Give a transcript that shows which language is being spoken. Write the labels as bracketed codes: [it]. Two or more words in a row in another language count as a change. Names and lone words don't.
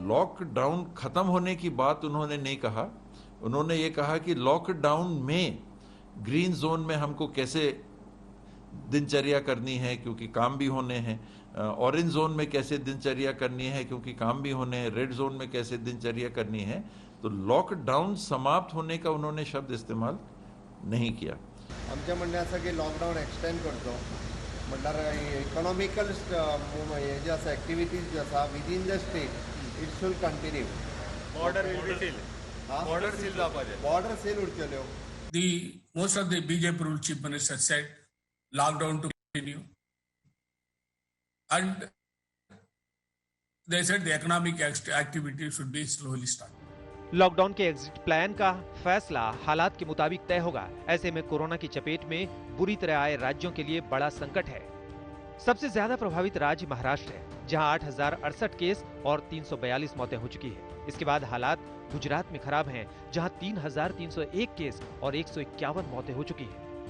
[hi] लॉकडाउन खत्म होने की बात उन्होंने नहीं कहा। उन्होंने ये कहा कि लॉकडाउन में ग्रीन जोन में हमको कैसे दिनचर्या करनी है, क्योंकि काम भी होने हैं। ऑरेंज जोन में कैसे दिनचर्या करनी है, क्योंकि काम भी होने हैं। रेड जोन में कैसे दिनचर्या करनी है। तो लॉकडाउन समाप्त होने का उन्होंने शब्द इस्तेमाल नहीं किया। [kok] आमच्या म्हणण्याचं की लॉकडाउन एक्सटेंड करतो म्हणल्यार इकॉनॉमिकल हे जे आसा एक्टिविटीज जे आसा [en] within the state it should continue. border will be seal, border seal जावपाचे, बॉर्डर सील [kok] उरतल्यो। [en] The most of the BJP rule chief ministers said lockdown to continue, and they said the economic activity should be slowly started. [hi] लॉकडाउन के एग्जिट प्लान का फैसला हालात के मुताबिक तय होगा। ऐसे में कोरोना की चपेट में बुरी तरह आए राज्यों के लिए बड़ा संकट है। सबसे ज्यादा प्रभावित राज्य महाराष्ट्र है, जहां 8,068 केस और 342 मौतें हो चुकी है। इसके बाद हालात गुजरात में खराब हैं, जहां 3,301 केस और 151 मौतें हो चुकी है।